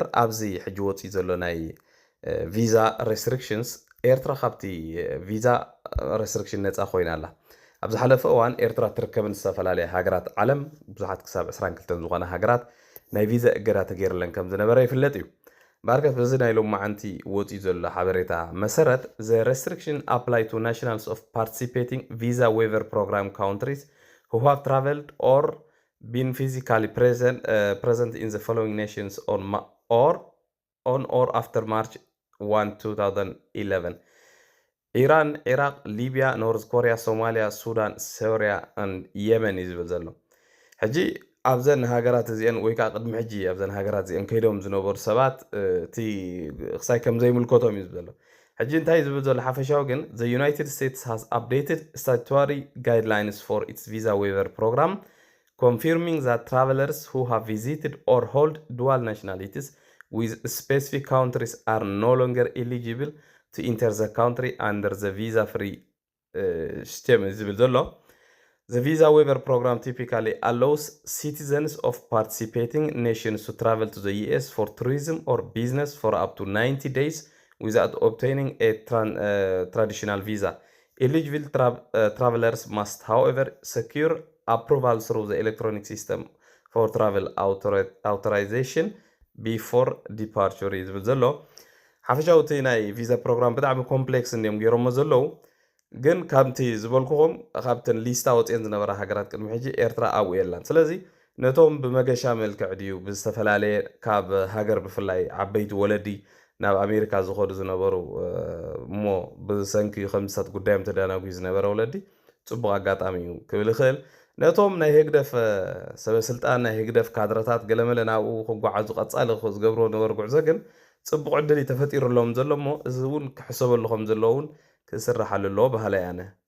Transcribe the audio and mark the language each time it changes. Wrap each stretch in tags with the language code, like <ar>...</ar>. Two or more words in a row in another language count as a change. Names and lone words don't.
<ti>ኣብዚ ሕጂ ወፂኡ ዘሎ ናይ</ti> <en>visa restrictions</en> <ti>ኤርትራ ካብቲ</ti> <en>visa restriction</en> <ti>ነፃ ኮይና ኣላ ኣብ ዝሓለፈ እዋን ኤርትራ ትርከብን ዝተፈላለየ ሃገራት ዓለም ብዙሓት ክሳብ 22 ዝኾነ ሃገራት ናይ ቪዛ እገዳ ተገይርለን ከም ዝነበረ ይፍለጥ እዩ ባርከት በዚ ናይ ሎም መዓንቲ ወፂኡ ዘሎ ሓበሬታ መሰረት</ti> <en>the restriction apply to nationals of participating visa waiver program countries who have traveled or been physically present in the following nations on or after March 1, 2011 Iran, Iraq, Libya, North Korea, Somalia, Sudan, Syria and Yemen</en> <ti>ይዝብል ዘሎ ሕጂ ኣብዘን ሃገራት እዚአን ወይ ከዓ ቅድሚ ሕጂ ኣብዘን ሃገራት እዚአን ከይዶም ዝነበሩ ሰባት እቲ ክሳይ ከም ዘይምልከቶም እዩ ዝብል ዘሎ ሕጂ እንታይ ዝብል ዘሎ ሓፈሻዊ ግን</ti> <en>the United States has updated statutory guidelines for its visa waiver program confirming that travelers who have visited or hold dual nationalities with specific countries are no longer eligible to enter the country under the visa-free system</en> <ti>ዝብል ዘሎ</ti> <en>The visa waiver program typically allows citizens of participating nations to travel to the US for tourism or business for up to 90 days without obtaining a traditional visa. Eligible travelers must, however, secure approval through the electronic system for travel authorization before departure</en> <ti>ዝብል ዘሎ ሓፈሻዊ እቲ ናይ ቪዛ ፕሮግራም ብጣዕሚ ኮምፕሌክስ እንዲዮም ገይሮሞ ዘለዉ ግን ካብቲ ዝበልኩኹም ካብተን ሊስታ ወፅአን ዝነበራ ሃገራት ቅድሚ ሕጂ ኤርትራ ኣብኡ የላን ስለዚ ነቶም ብመገሻ መልክዕ ድዩ ብዝተፈላለየ ካብ ሃገር ብፍላይ ዓበይቲ ወለዲ ናብ ኣሜሪካ ዝኸዱ ዝነበሩ እሞ ብሰንኪ ከምሳት ጉዳዮም ተዳናጉ ዝነበረ ወለዲ ፅቡቅ ኣጋጣሚ እዩ ክብል ይኽእል ነቶም ናይ ህግደፍ ሰበስልጣን ናይ ህግደፍ ካድረታት ገለመለ ናብኡ ክጓዓዙ ቀፃሊ ዝገብሮ ነበሩ ጉዕዞ ግን ፅቡቅ ዕድል ተፈጢሩሎም ዘሎ እሞ እዚ እውን ክሕሰበሉኹም ዘለዎ እውን ክስራሓሉ ኣለዎ ባህላይ ኣነ</ti>